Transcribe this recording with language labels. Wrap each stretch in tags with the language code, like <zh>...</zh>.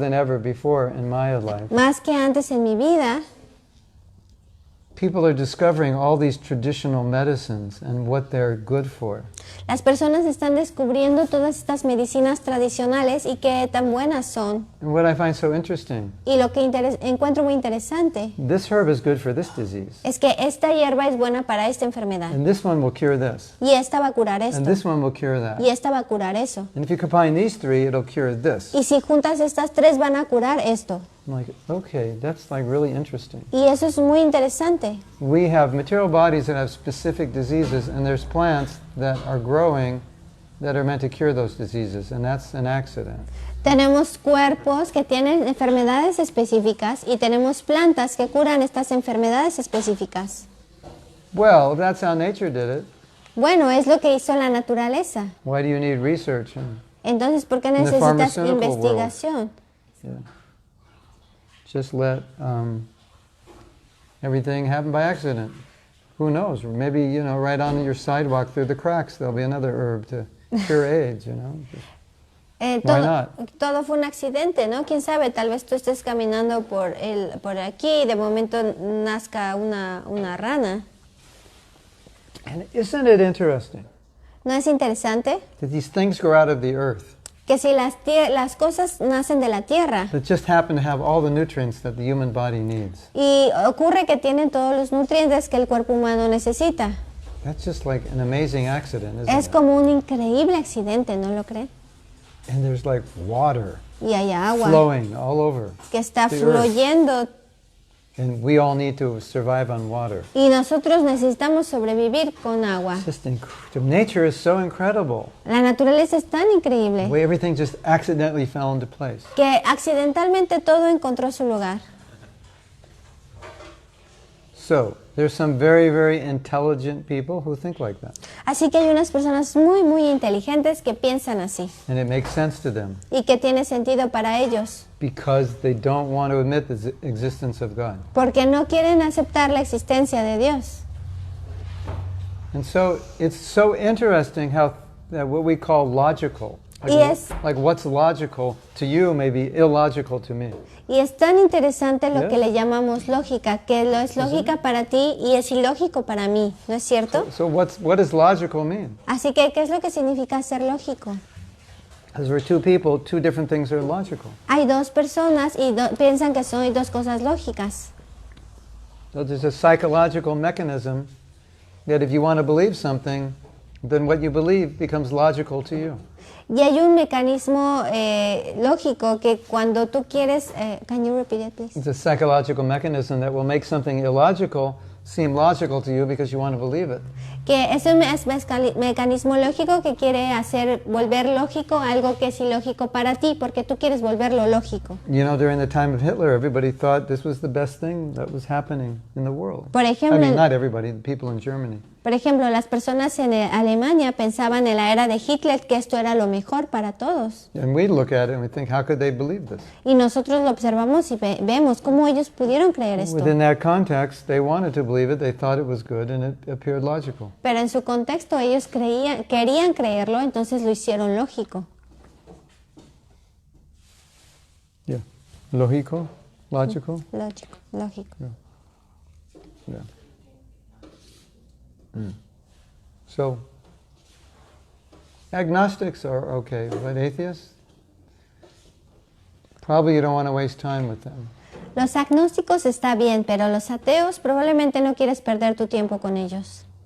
<en>than ever before in my life,</en> <es>más que antes en mi vida,</es> <en>people are discovering all these traditional medicines and what they're good for.</en> <es>las personas están descubriendo todas estas medicinas tradicionales y qué tan buenas son.</es> <en>And what I find so interesting,</en> <es>Y lo que encuentro muy interesante</es> <en>this herb is good for this disease,</en> <es>es que esta hierba es buena para esta enfermedad.</es> <en>and this one will cure this,</en> <es>Y esta va a curar</es> <en>and</en> <es>esto.</es> <en>this one will cure that.</en> <es>Y esta va a curar eso.</es> <en>And if you combine these three, it'll cure this.</en> <es>Y si juntas estas tres van a curar esto.</es> <en>I'm like, okay, that's like really interesting.</en> <es>Y eso es muy interesante.</es> <en>We have material bodies that have specific diseases, and there's plants that are growing that are meant to cure those diseases, and that's an accident.</en> <es>Tenemos cuerpos que tienen enfermedades específicas y tenemos plantas que curan estas enfermedades específicas.</es> <en>Well, if that's how nature did it,</en> <es>Bueno, es lo que hizo la naturaleza.</es> <en>why do you need research?</en> <es>Entonces, ¿por qué</es> <en>the</en> <es>necesitas</es> <en>pharmaceutical world.</en> <es>investigación?</es> <en>Yeah. Just let everything happen by accident. Who knows? Maybe, right on your sidewalk through the cracks, there'll be another herb to cure AIDS, Why not?</en> <es>Todo fue un accidente, ¿no? ¿Quién sabe? Tal vez tú estés caminando por aquí y de momento nazca una rana.</es> <en>And isn't it interesting</en> <es>¿No es interesante?</es> <en>that these things grow out of the earth</en> <es>Que si las cosas nacen de la tierra</es> <en>that just happen to have all the nutrients that the human body needs?</en> <es>y ocurre que tienen todos los nutrientes que el cuerpo humano necesita.</es> <en>That's just like an amazing accident, isn't</en> <es>Es</es> <en>it?</en> <es>como un increíble accidente, ¿no lo creen?</es> <en>And there's like water</en> <es>Y hay agua</es> <en>flowing all over.</en> <es>que está</es> <en>the earth.</en> <es>fluyendo</es> <en>And we all need to survive on water.</en> <es>y nosotros necesitamos sobrevivir con agua.</es> <en>It's just incredible. Nature is so incredible.</en> <es>La naturaleza es tan</es> <en>The</en> <es>increíble</es> <en>way everything just accidentally fell into place.</en> <es>que accidentalmente todo encontró su lugar.</es> <en>So, there's some very, very intelligent people who think like that.</en> <es>Así que hay unas personas muy, muy inteligentes que piensan así</es> <en>And it makes sense to them</en> <es>y que tiene sentido para ellos</es> <en>because they don't want to admit the existence of God.</en> <es>porque no quieren aceptar la existencia de Dios.</es> <en>And so, it's so interesting how that what we call logical, Yes. like what's logical to you may be illogical to me.</en> <es>Y es tan interesante lo</es> <en>Yes.</en> <es>que le llamamos lógica, que lo es lógica para ti y es ilógico para mí, ¿no es cierto?</es> <en>So what does logical mean?</en> <es>Así que, ¿qué es lo que significa ser lógico?</es> <en>Because we're two people, two different things are logical.</en> <es>Hay dos personas y piensan que son dos cosas lógicas.</es> <en>So there's a psychological mechanism that if you want to believe something, then what you believe becomes logical to you.</en> <es>Y hay un mecanismo lógico que cuando tú quieres...</es> <en>can you repeat it, please? It's a psychological mechanism that will make something illogical seem logical to you because you want to believe it.</en> <es>Que es un mecanismo lógico que quiere volver lógico algo que es ilógico para ti, porque tú quieres volverlo lógico.</es> <en>During the time of Hitler, everybody thought this was the best thing that was happening in the world.</en> <es>Por ejemplo,</es> <en>not everybody, the people in Germany.</en> <es>Por ejemplo, las personas en Alemania pensaban en la era de Hitler que esto era lo mejor para todos.</es> <en>And we look at it and we think, how could they believe this?</en> <es>Y nosotros lo observamos y vemos cómo ellos pudieron creer esto.</es> <en>Within that context, they wanted to believe it, they thought it was good, and it appeared logical.</en> <es>Pero en su contexto ellos querían creerlo, entonces lo hicieron lógico.</es> <en>Yeah. Lógico? Logical?</en> <es>Lógico.</es> <en>Yeah. So, agnostics are okay, but atheists? Probably you don't want to waste time with them.</en> <es>Los agnósticos está bien, pero los ateos probablemente no quieres perder tu tiempo con ellos.</es>